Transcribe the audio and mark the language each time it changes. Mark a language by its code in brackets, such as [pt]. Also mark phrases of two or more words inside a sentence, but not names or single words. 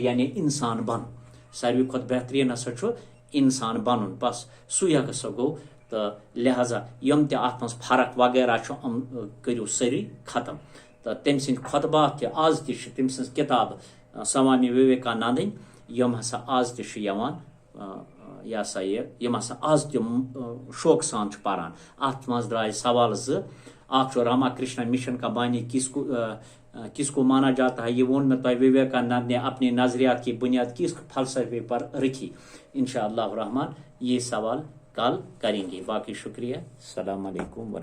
[ks] یعنی انسان بنُن ساروی کھۄتہٕ بہترین ہسا چھُ انسان بنُن بس سُے ہسا گوٚو تہٕ لہذا یم تہِ اتھ منٛز فرق وغیرہ چھُ یِم کٔرِو سٲری ختم تہٕ تٔمۍ سٕنٛدۍ خۄطبات تہِ آز تہِ چھِ تٔمۍ سٕنٛز کِتاب سوامی وویکانندٕنۍ یم ہسا آز تہِ چھُ یِوان یہ سا یہ یم ہسا آز تہِ شوقہٕ سان چھُ پران اتھ منٛز درٛاے سوال زٕ اکھ چھُ راما کرشنا [ur] مشن کا بانی کس کو مانا جاتا ہے [ks] یہ وون میں تۄہہِ [ur] وویکانند نے اپنے نظریات کی بنیاد کس فلسفے پر رکھی انشاءاللہ الرحمن یہ سوال کل کریں گے باقی شکریہ [ar] السلام علیکم ورحمۃ